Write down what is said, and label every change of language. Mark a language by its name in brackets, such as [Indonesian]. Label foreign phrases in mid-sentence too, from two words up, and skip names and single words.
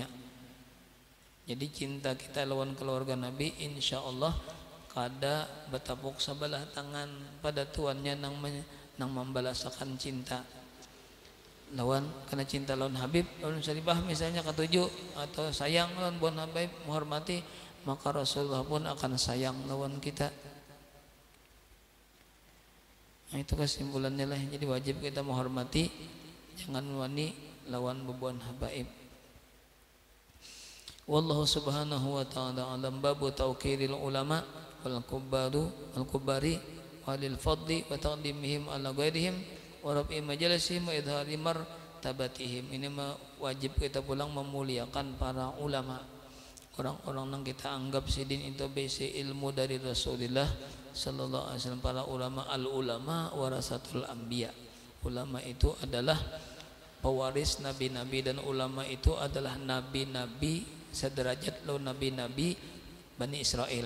[Banjar] Jadi cinta kita lawan keluarga Nabi insyaallah kada bertepuk sebelah tangan pada tuannya nang membalasakan cinta lawan, karena cinta lawan Habib, lawan syarifah misalnya ketujuh, atau sayang lawan bon Habib, menghormati, maka Rasulullah pun akan sayang lawan kita. Nah itu kesimpulannya lah. Jadi wajib kita menghormati, jangan wani lawan bubuhan habaib. [Arabic] والله سبحانه وتعالى أعلم. باب توقير العلماء والكبار وأهل الفضل وتقديمهم على غيرهم ورفع مجالسهم وإظهار مرتبتهم. [Banjar] Ini wajib kita pulang memuliakan para ulama, orang-orang yang kita anggap sidin itu base ilmu dari Rasulullah [Arabic] صلى الله عليه وسلم. [Banjar] Para ulama, [Arabic] العلماء ورثة الأنبياء, [Banjar] ulama itu adalah pewaris nabi-nabi, dan ulama itu adalah nabi-nabi sederajat lo nabi-nabi Bani Israel.